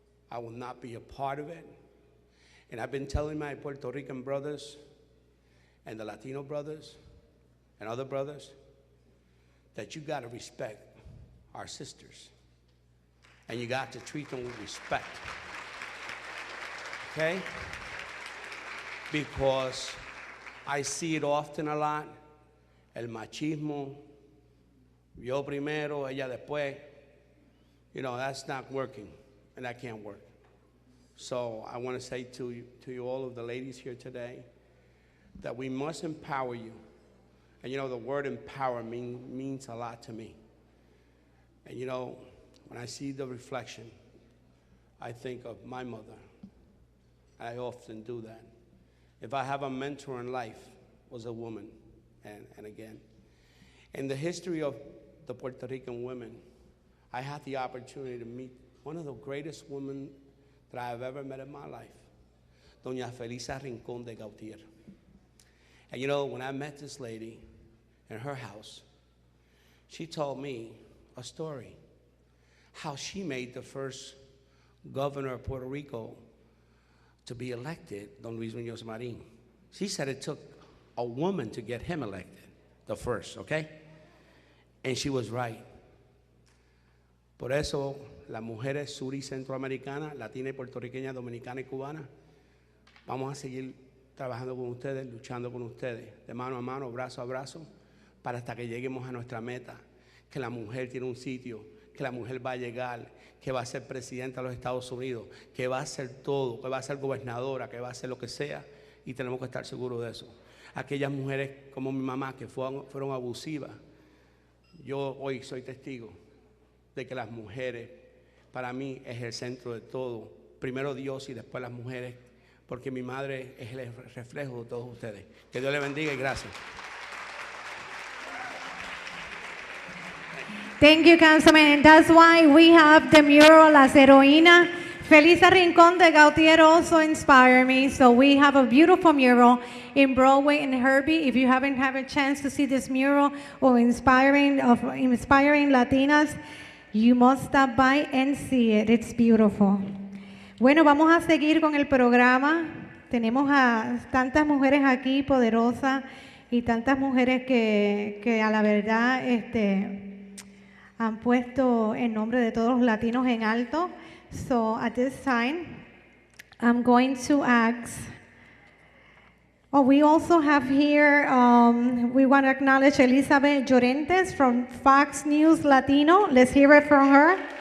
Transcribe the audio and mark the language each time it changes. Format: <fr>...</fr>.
<en>I will not be a part of it. And I've been telling my Puerto Rican brothers and the Latino brothers and other brothers that you got to respect our sisters. And you got to treat them with respect. Okay? Because I see it often a lot.</en> <es>El machismo, yo primero, ella después.</es> <en>You know, that's not working, and that can't work. So I want to say to you, all of the ladies here today, that we must empower you. And you know, the word empower means a lot to me. And you know, when I see the reflection, I think of my mother. I often do that. If I have a mentor in life, it was a woman, and again. In the history of the Puerto Rican women, I had the opportunity to meet one of the greatest women that I have ever met in my life, Doña Felisa Rincón de Gautier. And you know, when I met this lady in her house, she told me a story, how she made the first governor of Puerto Rico to be elected, Don Luis Muñoz Marín. She said it took a woman to get him elected, the first, okay? And she was right.</en> <es>Por eso, las mujeres sur y centroamericanas, latina y puertorriqueña, dominicana y cubana, vamos a seguir trabajando con ustedes, luchando con ustedes, de mano a mano, brazo a brazo, para hasta que lleguemos a nuestra meta, que la mujer tiene un sitio, que la mujer va a llegar, que va a ser presidenta de los Estados Unidos, que va a ser todo, que va a ser gobernadora, que va a ser lo que sea, y tenemos que estar seguros de eso. Aquellas mujeres como mi mamá que fueron abusivas, yo hoy soy testigo de que las mujeres, para mí, es el centro de todo. Primero Dios y después las mujeres, porque mi madre es el reflejo de todos ustedes. Que Dios les bendiga y gracias.</es> <en>Thank you, Councilman. And that's why we have the mural Las Heroínas. Felisa Rincón de Gautier also inspired me. So we have a beautiful mural in Broadway and Herbie. If you haven't had a chance to see this mural of inspiring Latinas, you must stop by and see it. It's beautiful.</en> <es>Bueno, vamos a seguir con el programa. Tenemos a tantas mujeres aquí poderosas y tantas mujeres que a la verdad han puesto el nombre de todos los latinos en alto.</es> <en>So at this time, I'm going to ask, we also have here, we want to acknowledge Elizabeth Llorentes from Fox News Latino. Let's hear it from her.</en>